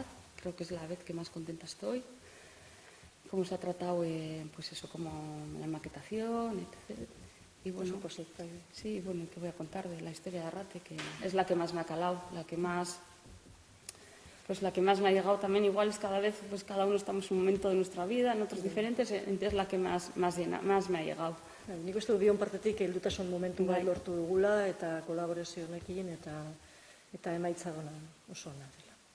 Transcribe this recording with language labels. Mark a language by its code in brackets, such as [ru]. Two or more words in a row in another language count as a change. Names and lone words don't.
[es] Creo que es la vez que más contenta estoy. Cómo se ha tratado, pues eso, como la maquetación, etc. Y bueno, pues sí, bueno, ¿qué voy a contar de la historia de Arrate? Que es la que más me ha calado, la que más me ha llegado también. Igual es cada vez, pues cada uno estamos en un momento de nuestra vida, en otros diferentes, entonces la que más me ha llegado. [eu] Nik uste du bion partetik heldutasun momentu bat lortu dugula eta kolaborazio honekin eta emaitza dona oso ona.